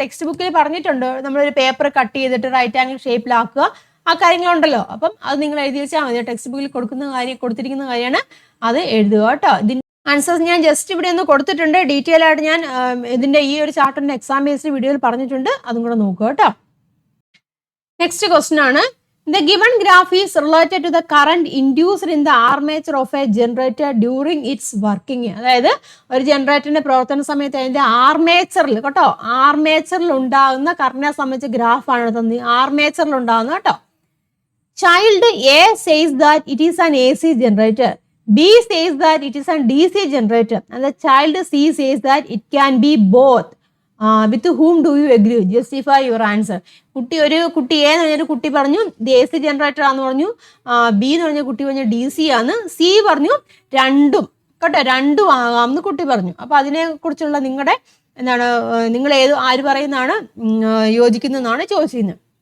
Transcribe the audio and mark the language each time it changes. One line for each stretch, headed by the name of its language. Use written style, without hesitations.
Malayalam: Text ബുക്കിൽ പറഞ്ഞിട്ടുണ്ട്, നമ്മളൊരു പേപ്പർ കട്ട് ചെയ്തിട്ട് റൈറ്റ് ആംഗിൾ ഷേപ്പിലാക്കുക, ആ കാര്യങ്ങളുണ്ടല്ലോ. അപ്പം അത് നിങ്ങൾ എഴുതി വെച്ചാൽ മതി. ടെക്സ്റ്റ് ബുക്കിൽ കൊടുത്തിരിക്കുന്ന കാര്യമാണ്, അത് എഴുതുക കേട്ടോ. ഇതിൻ്റെ ആൻസേഴ്സ് ഞാൻ ജസ്റ്റ് ഇവിടെ ഒന്ന് കൊടുത്തിട്ടുണ്ട്. ഡീറ്റെയിൽ ആയിട്ട് ഞാൻ ഇതിൻ്റെ ഈ ഒരു ചാപ്റ്ററിൻ്റെ എക്സാം ബേസ്ഡ് വീഡിയോയിൽ പറഞ്ഞിട്ടുണ്ട്. അതും കൂടെ നോക്കുക കേട്ടോ. നെക്സ്റ്റ് ക്വസ്റ്റ്യൻ ആണ്.
English: The given graph is related to the current induced in the armature of a generator during its working.
Malayalam: അതായത് ഒരു ജനറേറ്ററിന്റെ പ്രവർത്തന സമയത്ത് അതിന്റെ ആർമേച്ചറിൽ കേട്ടോ, ആർമേച്ചറിൽ ഉണ്ടാകുന്ന കറണ്ടിനെ സംബന്ധിച്ച ഗ്രാഫാണ് തന്നെ. ആർമേച്ചറിൽ ഉണ്ടാകുന്ന കേട്ടോ.
English: Child A says that it is an AC generator. B says that it is a DC generator. And the child C says that it can be both. With whom do you agree? Justify your answer.
Malayalam: കുട്ടി A എന്ന് പറഞ്ഞൊരു കുട്ടി പറഞ്ഞു ഇത് AC generator ആണെന്ന് പറഞ്ഞു. B എന്ന് പറഞ്ഞ കുട്ടി പറഞ്ഞു DC ആണ്. C പറഞ്ഞു രണ്ടും കേട്ടോ, രണ്ടും ആകാം എന്ന് കുട്ടി പറഞ്ഞു. അപ്പോൾ അതിനെക്കുറിച്ചുള്ള നിങ്ങളുടെ നിങ്ങൾ ആര് പറയുന്നതാണ് യോജിക്കുന്നതെന്നാണ് ചോദിച്ചിരുന്നത്.